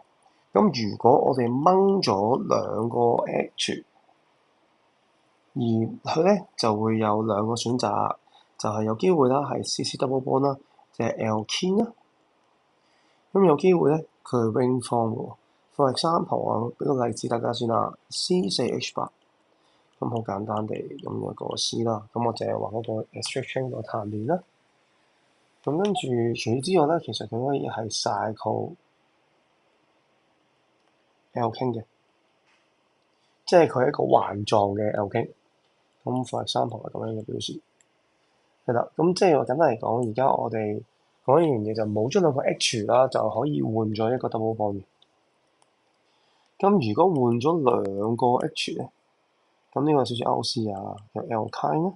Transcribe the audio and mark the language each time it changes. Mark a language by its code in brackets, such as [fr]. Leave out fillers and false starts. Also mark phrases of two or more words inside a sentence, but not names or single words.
[yue] 咁如果我哋掹咗兩個 H，而佢咧就會有兩個選擇，就係有機會啦，係 [en] CC double bond [yue] 啦，即係 alkene 啦。咁有機會咧，佢係 [en] ring form [yue] 喎。 [en] For example [yue] 啊，俾個例子大家先啦，C4H8。咁好簡單地咁有個 C 啦。咁我淨係話嗰個 extraction 個碳鏈啦。咁跟住除此之外咧，其實佢可以係 [en] cycle alkene [yue] 嘅，即係佢係一個環狀嘅 alkene。咁 [en] for example [yue] 係咁樣嘅表示。係啦，咁即係話簡單嚟講，而家我哋講一樣嘢就冇咗兩個 H 啦，就可以換咗一個 [en] double bond [yue] 嘅。咁如果換咗兩個 H 咧，咁呢個少少 OC 啊，有 alkyne 啦。